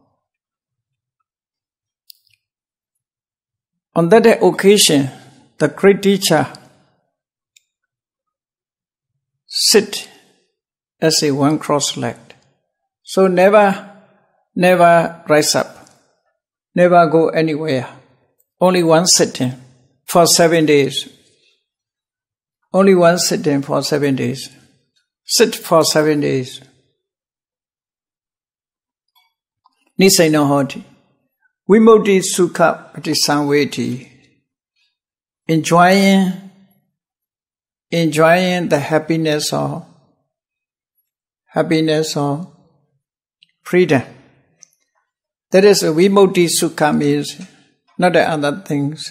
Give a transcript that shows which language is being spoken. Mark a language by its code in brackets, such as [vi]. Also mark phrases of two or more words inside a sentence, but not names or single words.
[en] On that occasion, the great teacher sit as a one cross-legged. So never rise up, never go anywhere. Only one sitting for 7 days. Only one sitting for 7 days. Sit for 7 days. [pi] Niseno hoti. Vimukti sukha patisamveti. [en] Enjoying the happiness of freedom. That is [pi] vimukti sukha [en] means not the other things.